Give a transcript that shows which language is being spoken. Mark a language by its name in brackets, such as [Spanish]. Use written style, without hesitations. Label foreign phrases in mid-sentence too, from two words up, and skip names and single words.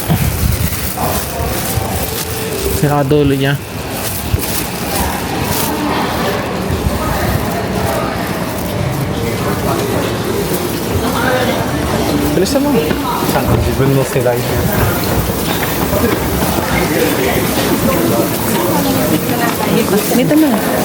[Filipino] Pinakadulo niya. Bilisan mo. [Japanese] ちゃんと自分の世代で [Filipino] Dito na.